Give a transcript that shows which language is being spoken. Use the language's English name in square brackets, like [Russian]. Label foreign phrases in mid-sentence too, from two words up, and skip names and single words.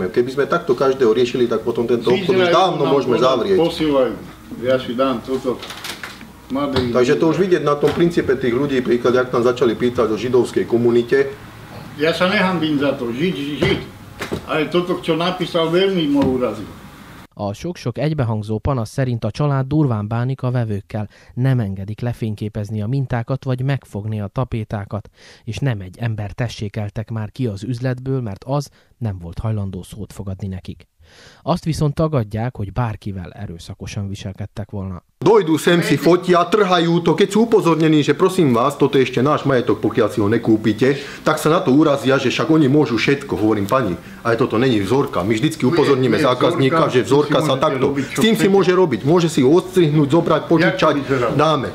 [Slovak] Keby sme takto každého riešili, tak potom tento obchod už dávno môžeme zavrieť. Posílajú, ja si dám toto. Takže to už vidieť na tom princípe tých ľudí, príklad, jak tam začali pýtať o židovskej komunite. Ja sa nehambím za to, žiť. Ale toto, čo napísal, veľmi ma urazil. [Hungarian] A sok-sok egybehangzó panasz szerint a család durván bánik a vevőkkel, nem engedik lefényképezni a mintákat vagy megfogni a tapétákat, és nem egy ember tessékeltek már ki az üzletből, mert az nem volt hajlandó szót fogadni nekik. Azt viszont tagadják, hogy bárkivel erőszakosan viselkedtek volna. [Slovak] Dojdú sem, si fotia, trhajú to, keď sú upozornení, že prosím vás, toto je ešte náš majetok, pokiaľ si ho nekúpite, tak sa na to urazia, že však oni môžu všetko, hovorím pani, ale toto není vzorka. My vždycky upozorníme zákazníka, že vzorka sa takto, s tým si môže robiť, môže si ho odstrihnúť, zobrať, požičať, dáme.